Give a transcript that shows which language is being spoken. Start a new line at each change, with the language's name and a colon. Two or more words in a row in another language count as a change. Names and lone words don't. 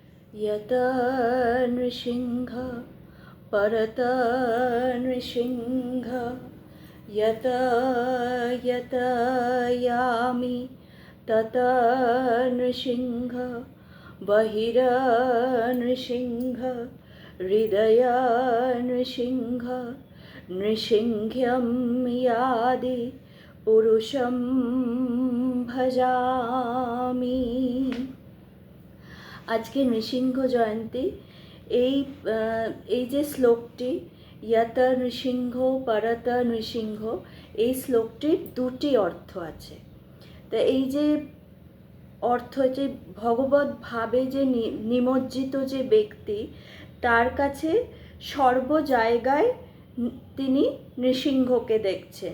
Sanskrit: यत नृसिंह परत नृसिंह यत यत यामि तत नृसिंह बहिर्नृसिंह हृदय नृसिंह नृसिंह्यं यादि पुरुषं भजामि।
Bangla: আজকে নৃসিংহ জয়ন্তী। এই যে শ্লোকটি
Sanskrit: ইয়ত নৃসিংহ পরত নৃসিংহ,
Bangla: এই শ্লোকটির দুটি অর্থ আছে। তা এই যে অর্থ, যে ভগবত ভাবে যে নিমজ্জিত যে ব্যক্তি, তার কাছে সর্ব জায়গায় তিনি নৃসিংহকে দেখছেন।